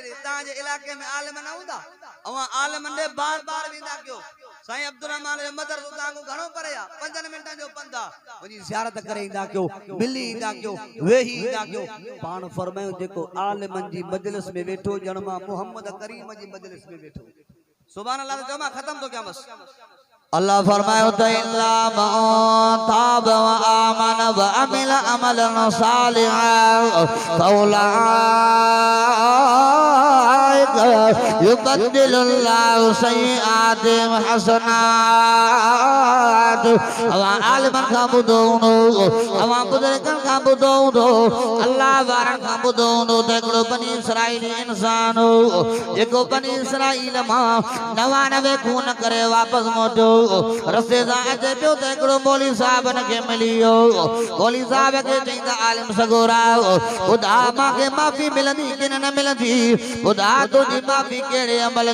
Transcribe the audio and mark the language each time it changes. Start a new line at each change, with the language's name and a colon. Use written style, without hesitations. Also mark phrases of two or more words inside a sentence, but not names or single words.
Sindhi: ॾे तव्हांजे इलाइक़े में आलिम न हूंदा अवां आलिमनि ॾे बार बार वेंदा कयो साईं अब्दुल रहमान जो मदरसो तव्हांखो घणो परे आहे 5 मिंटनि जो पंध आहे वञी ज़ियारत करे ईंदा कयो मिली ईंदा कयो वेही ईंदा कयो पाण फरमायो जेको आलिमनि जी मजलिस में वेठो ॼण मां मोहम्मद करीम जी मजलिस में वेठो
Arabic: سبحان الله
Sindhi: चओ मां ख़त्म थो कयां बस अल्लाह फरमायो त
Arabic: إلا من تاب وآمن وعمل عملا صالحا فأولئك يبدل الله سيئاتهم حسنات
Sindhi: अवा आलिमन खां ॿुधो हूंदो अवा बुज़ुर्गनि खां ॿुधो हूंदो अल्लाह वारनि खां ॿुधो हूंदो त हिकिड़ो बनी इसराइली इंसान हो जेको बनी इसराइल मां 99 खून करे वापसि मोटियो रस्ते सां अचे पियो त हिकिड़ो मौलवी साहब खे मिली वियो मौलवी साहब खे चईंदा आलिम सगोरा ॿुधा मूंखे माफ़ी मिलंदी कि न मिलंदी ॿुधा तुंहिंजी माफ़ी कहिड़े अमल